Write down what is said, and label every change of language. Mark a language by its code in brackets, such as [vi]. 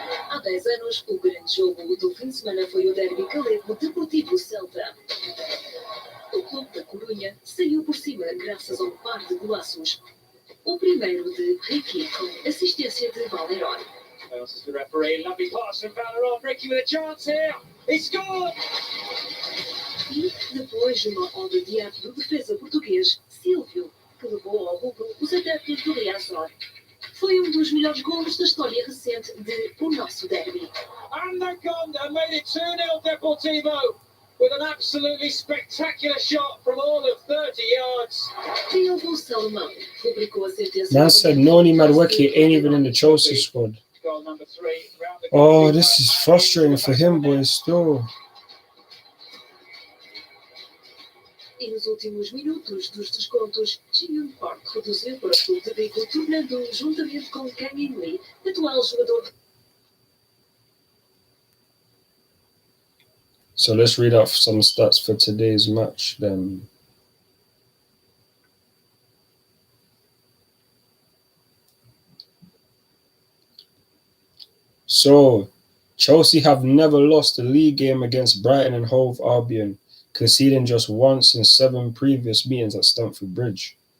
[pt] Há 10 anos, o grande jogo do fim de semana foi o derby galego Deportivo Celta. O clube da Corunha saiu por cima graças a um par de golaços. O primeiro de Ricky, com assistência de Valderón. [en] Passes the referee, lovely pass from Valderón, Ricky with a chance here. He scored! [pt] E depois uma obra de arte do defesa português, Silvio, que levou ao lucro os adeptos do Riazor. Foi um dos melhores golos da história recente de O Nosso Derby. [en] And they've gone and made it 2-0 Deportivo with an absolutely spectacular shot from all of 30 yards. [pt] Diogo Salomão publicou a sentença. [en] Man said Noni Madueke ain't even in the Chelsea squad. Goal number 3. Oh, this is frustrating for him, boys, still. [pt] E nos últimos minutos dos descontos, Jiyun Park reduziu para o clube de Vigo, tornando-o juntamente com Kang In Lee, atual jogador. [en] So let's read out some stats for today's match then. So, Chelsea have never lost a league game against Brighton and Hove Albion, conceding just once in 7 previous meetings at Stamford Bridge.